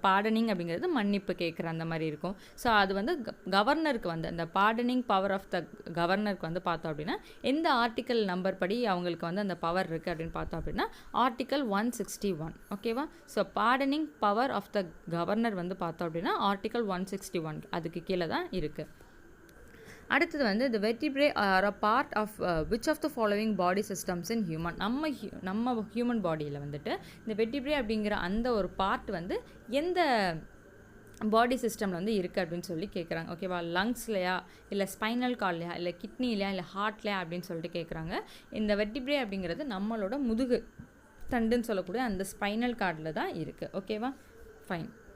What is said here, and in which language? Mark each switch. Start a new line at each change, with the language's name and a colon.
Tamil: Pardoning அப்படிங்கிறது மன்னிப்பு கேட்குற அந்த மாதிரி இருக்கும். ஸோ அது வந்து கவர்னருக்கு வந்து அந்த பார்டனிங் பவர் ஆஃப் த கவர்னருக்கு வந்து பார்த்தோம் அப்படின்னா எந்த ஆர்டிக்கல் நம்பர் படி அவங்களுக்கு வந்து அந்த பவர் இருக்குது அப்படின்னு பார்த்தோம் அப்படின்னா ஆர்டிக்கல் 161. ஓகேவா? So pardoning power of the governor வந்து பார்த்தோம் அப்படின்னா ஆர்டிக்கல் 161 அதுக்கு கீழே தான் இருக்குது. அடுத்தது வந்து
English: the vertebrae are a part of which of the following body systems in human?
Tamil: நம்ம ஹியூமன் பாடியில் வந்துட்டு இந்த vertebrae அப்படிங்கிற அந்த ஒரு பார்ட் வந்து எந்த பாடி சிஸ்டமில் வந்து இருக்குது அப்படின்னு சொல்லி கேட்குறாங்க. ஓகேவா? லங்ஸ்லையா, இல்லை ஸ்பைனல் கார்ட்லையா, இல்லை கிட்னிலையா, இல்லை ஹார்ட்லையா அப்படின்னு சொல்லிட்டு கேட்குறாங்க. இந்த vertebrae அப்படிங்கிறது நம்மளோட முதுகு தண்டுன்னு சொல்லக்கூடிய அந்த ஸ்பைனல் கார்டில் தான் இருக்குது. ஓகேவா? ஃபைன்.